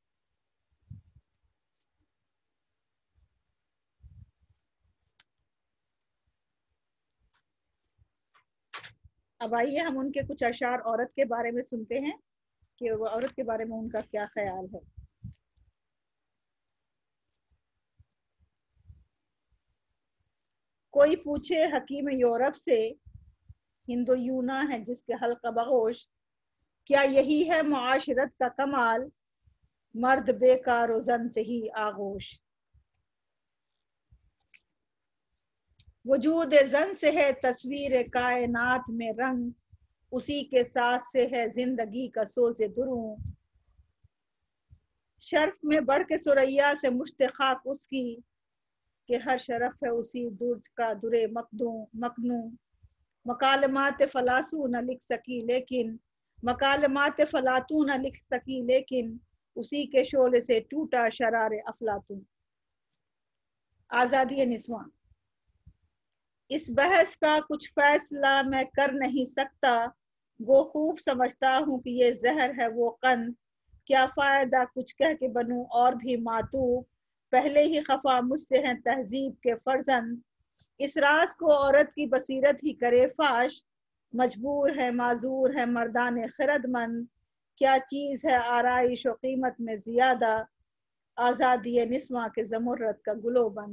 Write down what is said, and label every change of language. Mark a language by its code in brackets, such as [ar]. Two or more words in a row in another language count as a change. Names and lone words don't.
[ur] اب آئیے ہم ان کے کچھ اشعار عورت کے بارے میں سنتے ہیں کہ وہ عورت کے بارے میں ان کا کیا خیال ہے۔ کوئی پوچھے حکیم یورپ سے، ہندو یونا ہے جس کے حلقہ بغوش، کیا یہی ہے معاشرت کا کمال، مرد بیکار و زن تہی آغوش، وجود زن سے ہے تصویر کائنات میں رنگ، اسی کے ساتھ سے ہے زندگی کا سوز دروں، شرف میں بڑھ کے ثریا سے مشت خاک اس کی، کہ ہر شرف ہے اسی درج کا در مکنوں، مکالمات فلاسو نہ لکھ سکی لیکن اسی کے شعلے سے ٹوٹا شرار افلاطون۔ آزادی نسواں۔ اس بحث کا کچھ فیصلہ میں کر نہیں سکتا، گو خوب سمجھتا ہوں کہ یہ زہر ہے وہ قند، کیا فائدہ کچھ کہہ کے بنوں اور بھی ماتوب، پہلے ہی خفا مجھ سے ہیں تہذیب کے فرزند، اس راز کو عورت کی بصیرت ہی کرے فاش، مجبور ہے معذور ہے مردان خرد مند، کیا چیز ہے آرائش و قیمت میں زیادہ، آزادی نسواں کے زمرد کا گلو بند۔